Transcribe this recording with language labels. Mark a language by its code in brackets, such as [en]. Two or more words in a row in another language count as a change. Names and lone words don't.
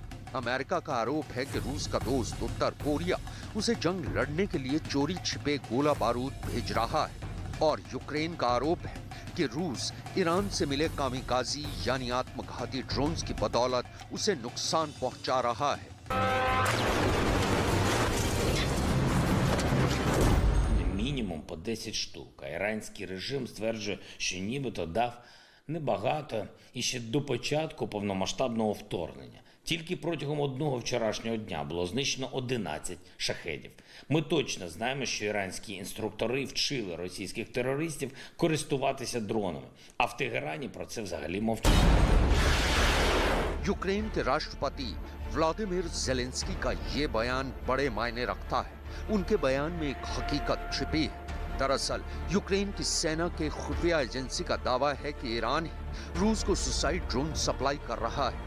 [hi] अमेरिका का आरोप है कि रूस का दोस्त उत्तर कोरिया उसे जंग लड़ने के लिए चोरी छिपे गोला बारूद भेज रहा है। और यूक्रेन का आरोप है कि रूस ईरान से मिले कामिकाज़ी यानी आत्मघाती ड्रोन्स की बदौलत उसे नुकसान पहुंचा रहा है। [uk] Мінімум по 10 штук. А іранський режим стверджує, що нібито дав небагато і ще до початку повномасштабного вторгнення. Тільки протягом одного вчорашнього дня було знищено 11 шахедів. Ми точно знаємо, що іранські інструктори вчили російських терористів користуватися дронами. А в Тегерані про це взагалі мовчать. [hi] यूक्रेन के राष्ट्रपति व्लादिमीर ज़ेलेंस्की का ये बयान बड़े मायने रखता है। उनके बयान में एक हकीकत छिपी है। दरअसल यूक्रेन की सेना के खुफिया एजेंसी का दावा है कि ईरान ही रूस को [en] suicide drone [hi] सप्लाई कर रहा है।